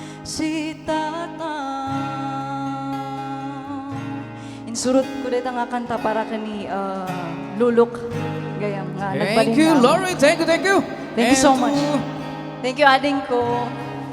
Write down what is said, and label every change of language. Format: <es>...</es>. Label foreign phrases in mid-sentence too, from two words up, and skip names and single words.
<ilo>si tatang. Insurot ko dito nga kanta para kani Lulok. Gayam nga.</ilo> <en>Thank you, Lori. Thank you, thank you. Thank you so And much. to- Thank you,</en> <ilo>ading ko.</ilo>